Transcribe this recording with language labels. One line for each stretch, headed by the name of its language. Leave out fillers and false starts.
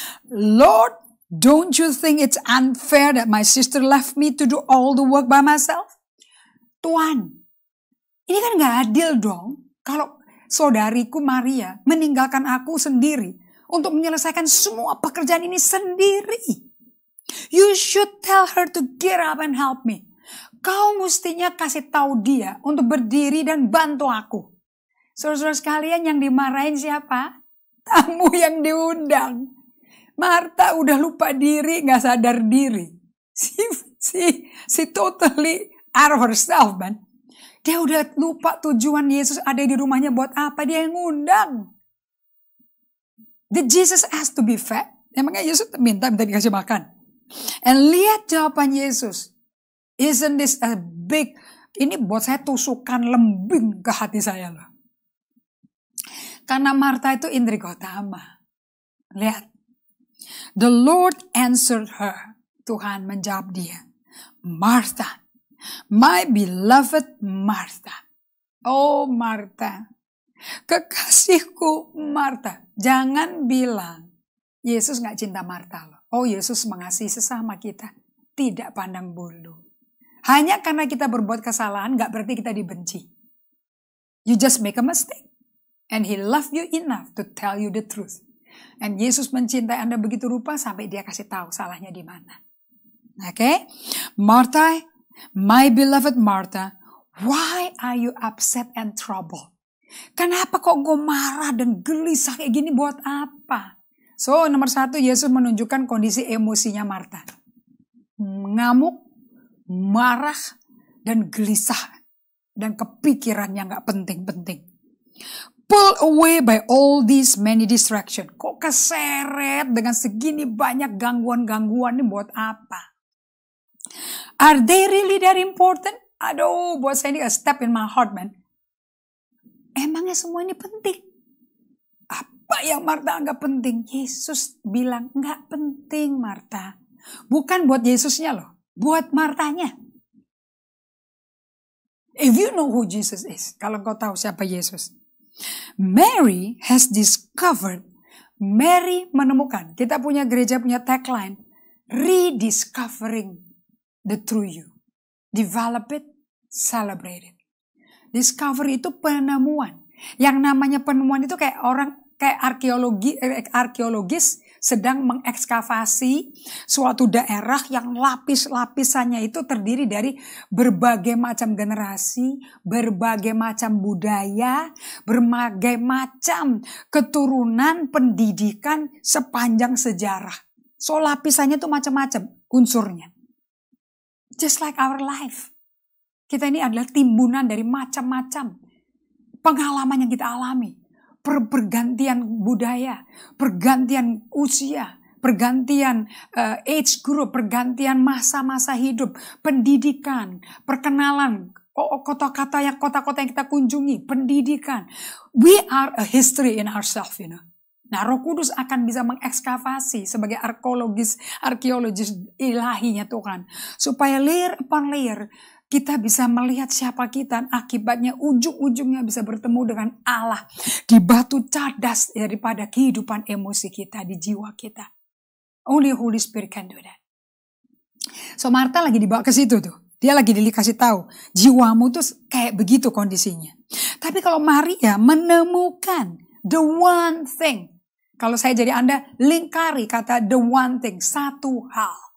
English: Lord, don't you think it's unfair that my sister left me to do all the work by myself?
Indonesian: Tuhan, ini kan gak adil dong kalau saudariku Maria meninggalkan aku sendiri untuk menyelesaikan semua pekerjaan ini sendiri.
English: You should tell her to get up and help me.
Indonesian: Kau mestinya kasih tahu dia untuk berdiri dan bantu aku. Saudara-saudara sekalian, yang dimarahin siapa? Tamu yang diundang. Marta udah lupa diri, gak sadar diri.
English: Si totally out of herself, man.
Indonesian: Dia udah lupa tujuan Yesus ada di rumahnya buat apa. Dia yang ngundang.
English: Did Jesus ask to be fed?
Indonesian: Emangnya Yesus minta dikasih makan?
English: And
Indonesian: lihat jawaban Yesus.
English: Isn't this a big...
Indonesian: Ini buat saya tusukan lembing ke hati saya loh. Karena Marta itu indri utama. Lihat.
English: The Lord answered her.
Indonesian: Tuhan menjawab dia.
English: Martha. My beloved Martha. Oh Martha.
Indonesian: Kekasihku Martha. Jangan bilang Yesus gak cinta Martha loh. Oh Yesus mengasihi sesama kita. Tidak pandang bulu. Hanya karena kita berbuat kesalahan gak berarti kita dibenci.
English: You just make a mistake. And He loved you enough to tell you the truth.
Indonesian: And Yesus mencintai Anda begitu rupa sampai Dia kasih tahu salahnya di mana.
English: Okay? Martha, my beloved Martha, why are you upset and troubled?
Indonesian: Kenapa kok gue marah dan gelisah kayak gini buat apa? So, nomor 1, Yesus menunjukkan kondisi emosinya Martha. Ngamuk, marah, dan gelisah. Dan kepikiran yang gak penting-penting.
English: Pulled away by all these many distractions.
Indonesian: Kok keseret dengan segini banyak gangguan-gangguan ini buat apa?
English: Are they really that important?
Indonesian: Aduh, buat saya ini
English: a step in my heart, man.
Indonesian: Emangnya semua ini penting? Apa yang Martha anggap penting? Yesus bilang, enggak penting Martha. Bukan buat Yesusnya loh, buat Martanya.
English: If you know who Jesus is,
Indonesian: kalau kau tahu siapa Yesus.
English: Mary has discovered, Mary
Indonesian: menemukan. Kita punya gereja punya tagline,
English: rediscovering the true you. Develop it, celebrate it.
Indonesian: Discovery itu penemuan. Yang namanya penemuan itu kayak orang, kayak arkeologis sedang mengekskavasi suatu daerah yang lapis-lapisannya itu terdiri dari berbagai macam generasi, berbagai macam budaya, berbagai macam keturunan pendidikan sepanjang sejarah. So lapisannya itu macam-macam unsurnya.
English: Just like our life.
Indonesian: Kita ini adalah timbunan dari macam-macam pengalaman yang kita alami. Pergantian budaya, pergantian usia, pergantian age group, pergantian masa-masa hidup, pendidikan, perkenalan, kota-kota yang kita kunjungi, pendidikan.
English: We are a history in ourselves, you know.
Indonesian: Nah, Roh Kudus akan bisa mengekskavasi sebagai arkeologis ilahinya Tuhan. Supaya
English: layer upon layer
Indonesian: kita bisa melihat siapa kita. Akibatnya ujung-ujungnya bisa bertemu dengan Allah. Di batu cadas daripada kehidupan emosi kita, di jiwa kita.
English: Only Holy Spirit can do that.
Indonesian: So Martha lagi dibawa ke situ tuh. Dia lagi dikasih tahu. Jiwamu tuh kayak begitu kondisinya. Tapi kalau Maria menemukan the one thing. Kalau saya jadi Anda, lingkari kata the one thing. Satu hal.